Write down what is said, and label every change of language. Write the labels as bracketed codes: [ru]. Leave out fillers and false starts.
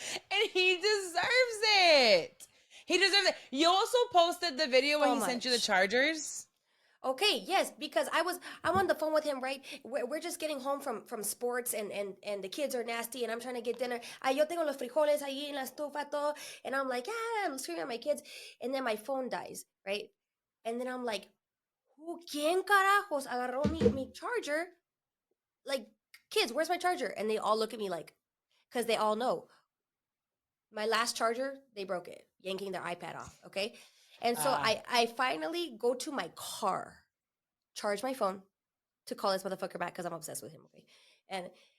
[en] And he deserves it. He deserves it. You also posted the video when So he sent you the much. chargers. Okay, yes, because I'm on the phone with him, right? We're just getting home from sports and the kids are nasty and I'm trying to get dinner. [es] Ay, yo tengo los frijoles ahí en la estufa todo. [en] And I'm like, I'm screaming at my kids. And then my phone dies, right? And then I'm like, [es] ¿quién carajos agarró mi charger? [en] Like, kids, where's my charger? And they all look at me like, because they all know. My last charger, they broke it, yanking their iPad off, okay? And so I finally go to my car, charge my phone to call this motherfucker back because I'm obsessed with him, okay?